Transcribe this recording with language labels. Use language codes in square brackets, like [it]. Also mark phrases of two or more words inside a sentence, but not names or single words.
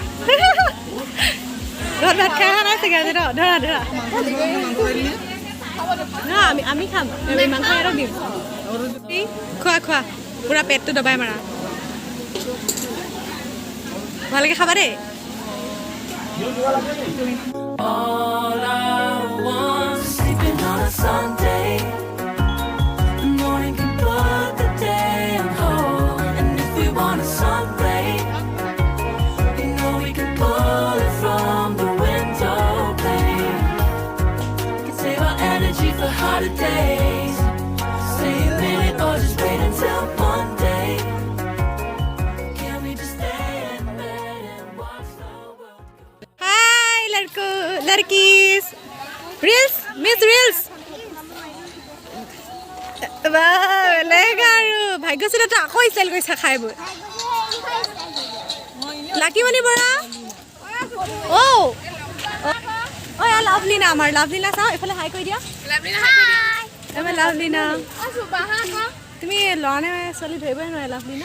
[as] ঘৰত ভাত খাই অহা নাই চাগে আজি ন ধৰা ধৰা আমি খাম মাংস সিহঁতক দিম খোৱা খোৱা পুৰা পেটটো দবাই মাৰা ভালকৈ খাবা দেই [en] All I want is sleeping on a Sunday. The morning can put the day on hold. And if we want a sunray, you know we can pull it from the window pane. Can save our energy for harder days. Stay a minute or just wait until Monday. Can we just stay in bed and watch the world go? [hi] हाय लड़को लड़कीस रील्स मिस रील्स [as] আৰু ভাগ্যশ্ৰী দত্ত আকৌ ষ্টাইল কৰিছা খাই বৈ লাকিমণি বৰা অ লাভলীনা আমাৰ লাভলীনা চাওঁ এইফালে হাই কৰি দিয়া আমাৰ লাভলীনা তুমি ল'ৰা নে ছোৱালী ধৰিবই নোৱাৰে লাভলীনা